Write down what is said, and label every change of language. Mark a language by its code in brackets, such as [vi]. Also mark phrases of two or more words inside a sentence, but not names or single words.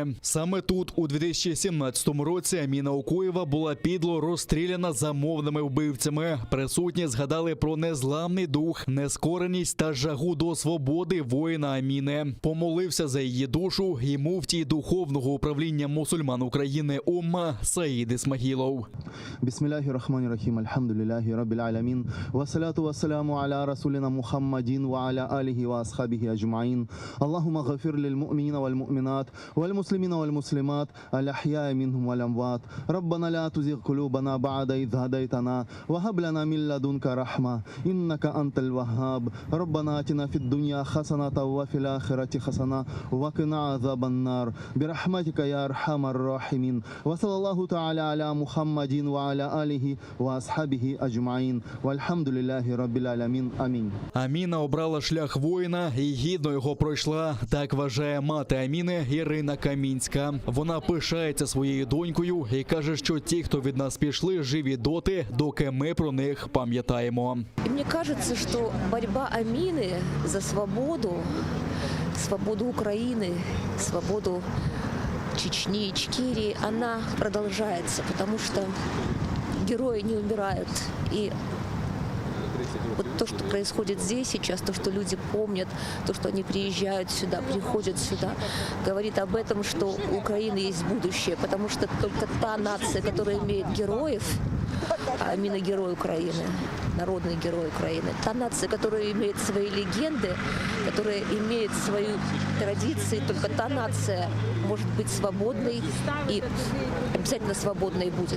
[uk] Саме тут, у 2017 році, Аміна Окуєва була підло розстріляна замовними вбивцями. Присутні згадали про незламний дух, нескореність та жагу до свободи воїна Аміни. Помолився за її душу і муфтій Духовного управління мусульман України Умма Саїд Ісмагілов. [ar] بسم الله الرحمن الرحيم، الحمد لله رب العالمين, والصلاة والسلام على رسولنا محمد وعلى آله وأصحابه أجمعين. اللهم اغفر للمؤمنين والمؤمنات، والمسلمين والمسلمات، الأحياء منهم والأموات. ربنا لا تزغ قلوبنا بعد إذ هديتنا، وهب لنا من لدنك رحمة، إنك أنت الوهاب. ربنا آتنا في الدنيا حسنة وفي الآخرة حسنة وقنا عذاب النار برحمتك يا أرحم الراحمين وصلى الله تعالى على محمد وعلى آله وأصحابه أجمعين والحمد لله رب العالمين آمين. [uk] Аміна обрала шлях воїна і гідно його пройшла. Так вважає мати Аміни Ірина Камінська. Вона пишається своєю донькою і каже, що ті, хто від нас пішли, живі доти, доки ми про них пам'ятаємо. [ru] И мне кажется, что борьба Амины за свободу Украины, свободу Чечни, Ичкерии, она продолжается, потому что герои не умирают. И вот то, что происходит здесь сейчас, то, что люди помнят, то, что они приезжают сюда, приходят сюда, говорит об этом, что у Украины есть будущее, потому что только та нация, которая имеет героев, а именно герой Украины, народный герой Украины, та нация, которая имеет свои легенды, которая имеет свою традиции, только та нация может быть свободной и обязательно свободной будет.